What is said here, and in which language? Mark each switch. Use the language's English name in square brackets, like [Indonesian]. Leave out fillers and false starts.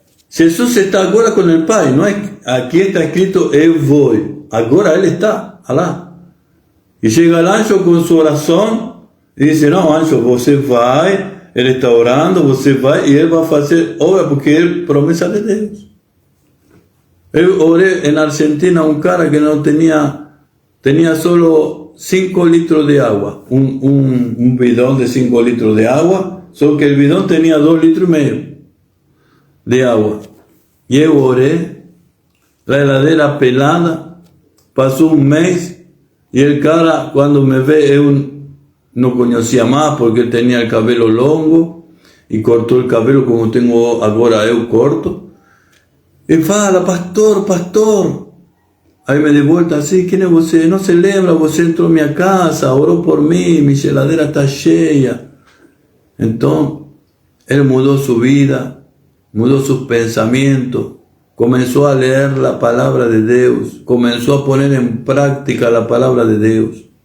[Spanish] Jesús está ahora con el Pai, no es, aquí está escrito, eu voy. Ahora Él está, Alá. Y llega el anjo con su oración y dice, no, [Portuguese] anjo, você vai, Ele está orando, você vai e Ele vai fazer obra, porque é promessa de Deus. Eu orei [Spanish] en Argentina un cara que no tenía solo 5 litros de agua, un bidón de 5 litros de agua, solo que el bidón tenía 2,5 litros de agua. Y yo oré, la heladera pelada, pasó un mes y el cara cuando me ve, yo no conocía más porque él tenía el cabello longo y cortó el cabello como tengo ahora yo corto. Y fala, pastor. [Portuguese] Aí me de volta assim, quem é você? Não se lembra, você entrou na minha casa, orou por mim, minha geladeira está cheia. Então, ele mudou sua vida, mudou seus pensamentos, começou a ler a palavra de Deus, começou a pôr em prática a palavra de Deus.